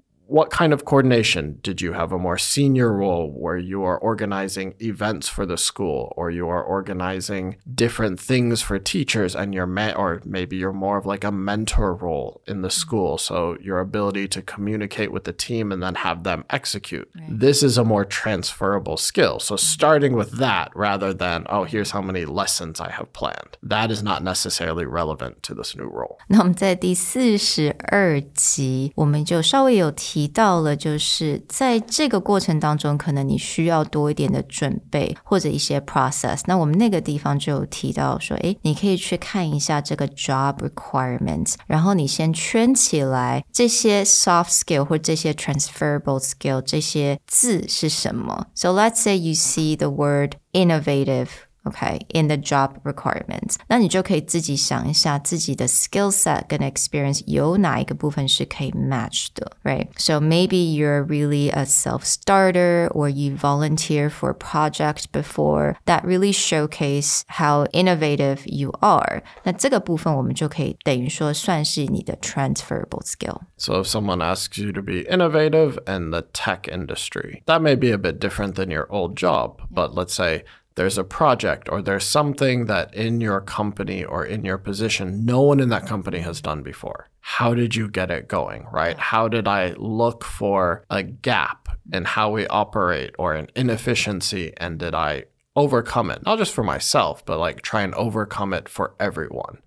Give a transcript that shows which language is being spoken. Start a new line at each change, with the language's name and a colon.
English: what kind of coordination? Did you have a more senior role where you are organizing events for the school, or you are organizing different things for teachers, and or maybe you're more of like a mentor role in the school, so your ability to communicate with the team and then have them execute. Right. This is a more transferable skill. So starting with that rather than, oh, here's how many lessons I have planned. That is not necessarily relevant to this new role.
Chinese: 那我们在第42集我们就稍微有提到了，就是在这个过程当中可能你需要多一点的准备或者一些 process。那我们那个地方就有提到说，你可以去看一下这个 job requirements， 然后你先圈起来这些 soft skill 或这些 transferable skill 这些字是什么。
English: So let's say you see the word innovative，Okay, in the job requirements.
Chinese: 那你就可以自己想一下自己的 skill set 跟 experience 有哪一个部分是可以 match 的 right?
English: So maybe you're really a self-starter or you volunteer for a project before that really showcase how innovative you are.
Chinese: 那这个部分我们就可以等于说算是你的 transferable skill.
English: So if someone asks you to be innovative in the tech industry, that may be a bit different than your old job, but let's say there's a project or there's something that in your company or in your position, no one in that company has done before. How did you get it going, right? How did I look for a gap in how we operate or an inefficiency, and did I overcome it? Not just for myself, but like try and overcome it for everyone.